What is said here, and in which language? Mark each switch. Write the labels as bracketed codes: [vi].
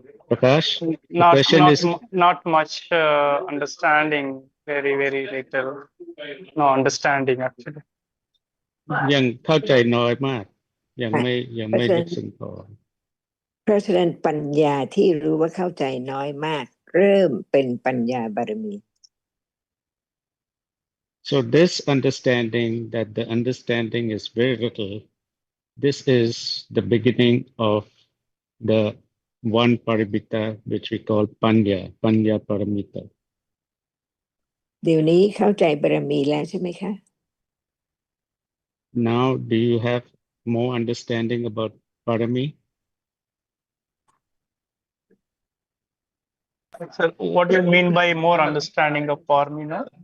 [en] Prakash, the question is not much understanding. Very little. No understanding actually. [th] ยังเข้าใจน้อยมากยังไม่ลึกซึ้งพอ เพราะฉะนั้นปัญญาที่รู้ว่าเข้าใจน้อยมากเริ่มเป็นปัญญาบารมี [en] So this understanding that the understanding is very little, this is the beginning of the one paramita which we call Panya paramita. [th] เดี๋ยวนี้เข้าใจบารมีแล้วใช่ไหมคะ [en] Now, do you have more understanding about parami? Sir, what do you mean by more understanding of Parmina?